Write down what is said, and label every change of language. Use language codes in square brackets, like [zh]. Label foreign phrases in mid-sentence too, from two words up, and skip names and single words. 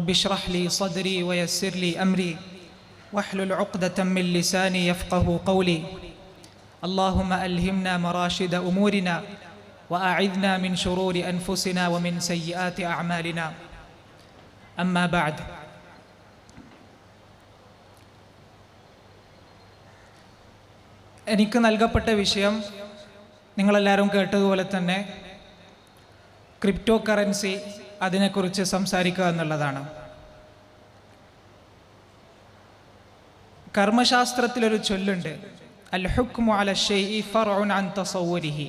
[ar] اشرح لي صدري ويسر لي أمري واحلل عقدة من لساني يفقه قولي اللهم ألهمنا مراشد أمورنا وأعذنا من شرور أنفسنا ومن سيئات أعمالنا أما بعد [ml] എനിക്ക് നൽകപ്പെട്ട വിഷയം നിങ്ങളെല്ലാവരും കേട്ടതുപോലെ തന്നെ ക്രിപ്റ്റോ കറൻസി, അതിനെക്കുറിച്ച് സംസാരിക്കുക എന്നുള്ളതാണ്. കർമ്മശാസ്ത്രത്തിലൊരു ചൊല്ലുണ്ട്, [ar] الحكم على الشيء فرع عن تصوره.